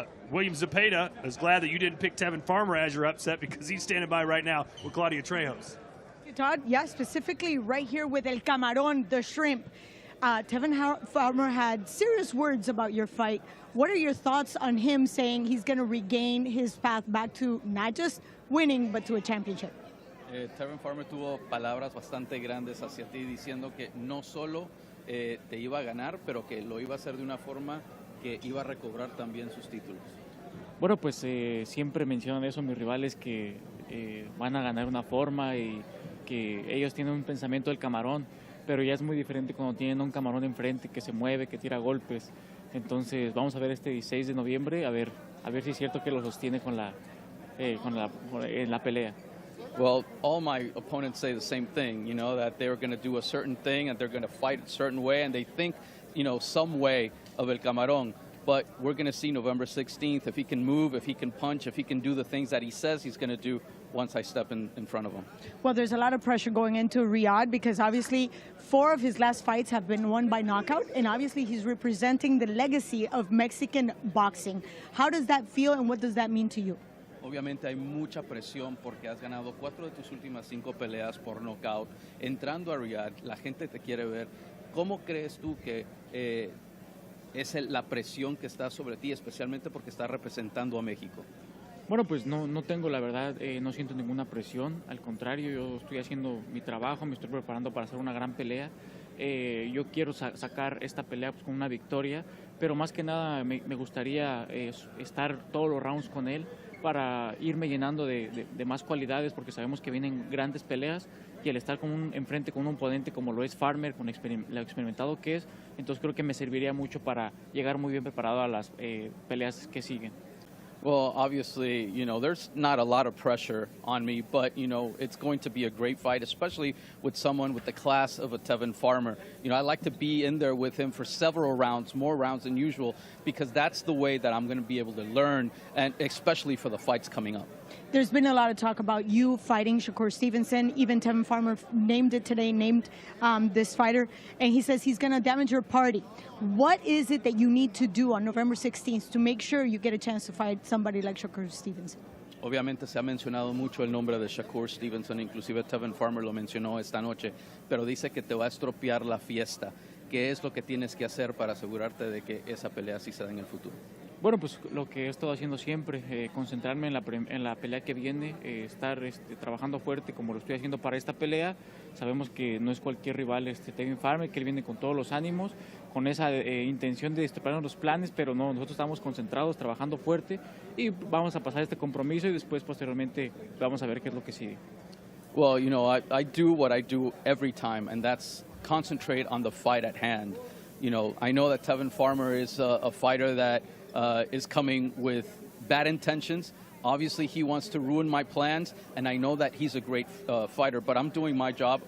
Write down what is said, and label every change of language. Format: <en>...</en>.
<en>William Zepeda is glad that you didn't pick Tevin Farmer as your upset because he's standing by right now with Claudia Trejos. Todd, yeah, specifically right here with El Camarón, the shrimp. Tevin Farmer had serious words about your fight. What are your thoughts on him saying he's going to regain his path back to not just winning, but to a championship?</en> <es>Tevin Farmer tuvo palabras bastante grandes hacia ti diciendo que no solo te iba a ganar, pero que lo iba a hacer de una forma que iba a recobrar también sus títulos. Bueno, pues siempre mencionan eso mis rivales, que van a ganar una forma y que ellos tienen un pensamiento del camarón, pero ya es muy diferente cuando tienen un camarón enfrente que se mueve, que tira golpes. Entonces vamos a ver este 16 de noviembre, a ver si es cierto que lo sostiene en la pelea.</es> <en>Well, all my opponents say the same thing, that they're going to do a certain thing and they're going to fight a certain way, and they think, some way of El Camarón. But we're going to see November 16th if he can move, if he can punch, if he can do the things that he says he's going to do once I step in front of him. Well, there's a lot of pressure going into Riyadh because obviously 4 of his last fights have been won by knockout, and obviously he's representing the legacy of Mexican boxing. How does that feel and what does that mean to you?</en> <es>Obviamente hay mucha presión porque has ganado 4 de tus últimas 5 peleas por nocaut. Entrando a Riyadh, la gente te quiere ver. ¿Cómo crees tú que es la presión que está sobre ti, especialmente porque estás representando a México? Bueno, pues no tengo, la verdad, no siento ninguna presión. Al contrario, yo estoy haciendo mi trabajo, me estoy preparando para hacer una gran pelea. Yo quiero sacar esta pelea pues, con una victoria, pero más que nada me gustaría estar todos los rounds con él para irme llenando de más cualidades, porque sabemos que vienen grandes peleas y el estar enfrente con un oponente como lo es Farmer, con lo experimentado que es, entonces creo que me serviría mucho para llegar muy bien preparado a las peleas que siguen.</es> <en>Well, obviously, you know, there's not a lot of pressure on me, but, you know, it's going to be a great fight, especially with someone with the class of a Tevin Farmer. You know, I like to be in there with him for several rounds, more rounds than usual, because that's the way that I'm going to be able to learn, and especially for the fights coming up. There's been a lot of talk about you fighting Shakur Stevenson. Even Tevin Farmer named it today, named this fighter, and he says he's going to damage your party. What is it that you need to do on November 16th to make sure you get a chance to fight somebody like Shakur Stevenson?</en> <es>Obviamente se ha mencionado mucho el nombre de Shakur Stevenson, inclusive Tevin Farmer lo mencionó esta noche, pero dice que te va a estropear la fiesta. ¿Qué es lo que tienes que hacer para asegurarte de que esa pelea sí se da en el futuro? Bueno, pues lo que he estado haciendo siempre, concentrarme en la pelea que viene, estar trabajando fuerte como lo estoy haciendo para esta pelea. Sabemos que no es cualquier rival Tevin Farmer, que él viene con todos los ánimos, con esa intención de estropearnos los planes, pero no, nosotros estamos concentrados, trabajando fuerte y vamos a pasar este compromiso y después posteriormente vamos a ver qué es lo que sigue.</es> <en>Well, you know, I do what I do every time, and that's concentrate on the fight at hand. You know, I know that Tevin Farmer is a fighter that is coming with bad intentions. Obviously, he wants to ruin my plans, and I know that he's a great fighter, but I'm doing my job.</en>